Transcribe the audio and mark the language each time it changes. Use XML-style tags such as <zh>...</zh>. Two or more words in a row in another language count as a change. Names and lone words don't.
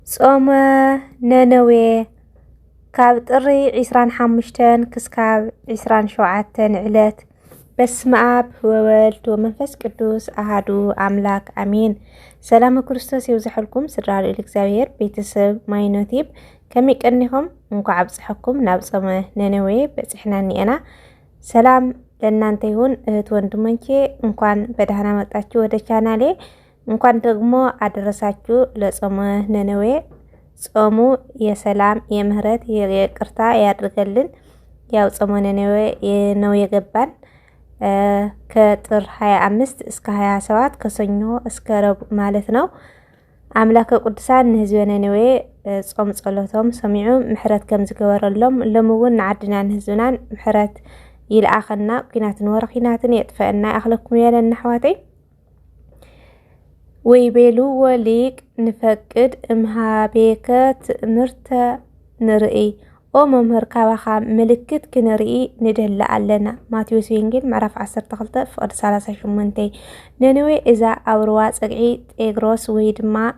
<ti>ጾመ ነነዌ ካብ ጥሪ 25 ክስካብ 27 ዕለት</ti> <gez>በስመ አብ ወወልድ ወመንፈስ ቅዱስ አሐዱ አምላክ አሜን።</gez> <ti>ሰላም ክርስቶስ ይብዛሕልኩም ስድራ እግዚአብሔር ቤተሰብ ማይኖቲብ ከመይቀኒኹም እንኳዕ አብጽሕኩም ናብ ጾመ ነነዌ በጽሕና ኒአና።</ti> <am>ሰላም ለእናንተ ይሁን እህት ወንድሞቼ፣ እንኳን በደህና መጣችሁ ወደ ቻናሌ። እንኳን ደግሞ አደረሳችሁ ለጾመ ነነዌ። ጾሙ የሰላም የምህረት የይቅርታ ያድርገልን። ያው ጾመ ነነዌ ነው የገባን ከጥር 25 እስከ 27 ከሰኞ እስከ ረቡዕ ማለት ነው።</am> <ti>አምላከ ቅዱሳን ህዝበ ነነዌ ጾም ጸሎቶም ሰሚዑ ምሕረት ከም ዝገበረሎም ለምውን ንዓድናን ህዝብናን ምሕረት ይልአኸና፣ ኩናትን ወረኺናትን የጥፈአና አኽለኩም ያለና አሕዋተይ።</ti> <gez>ወይቤሉ ወሊቅ ንፈቅድ እምሃቤከ ትእምርተ ንርኢ ኦ መምህር</gez> <am>ካባኻ ምልክት ክንርኢ ንደላ ኣለና። ማቴዎስ ወንጌል ምዕራፍ 12 ፍቅዲ 38 ነነዌ እዛ ኣብ ሩባ ፀግዒ ጤግሮስ ወይ ድማ</am>